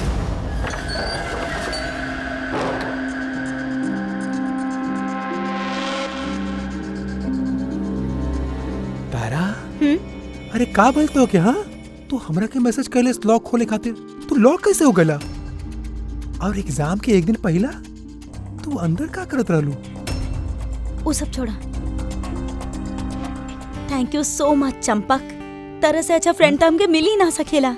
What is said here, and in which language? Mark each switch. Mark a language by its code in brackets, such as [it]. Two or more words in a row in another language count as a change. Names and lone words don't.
[bho] तारा अरे का बोलते हो क्या? हाँ तू हमरा के मैसेज कैले लॉक खोले खातिर, तू लॉक कैसे हो गला? और एग्जाम के एक दिन पहला तू अंदर का करत रहलू? वो सब छोड़ा। [en] thank you so much [bho] चंपक। तरह से अच्छा फ्रेंड तो हमके मिल ही ना सकेला।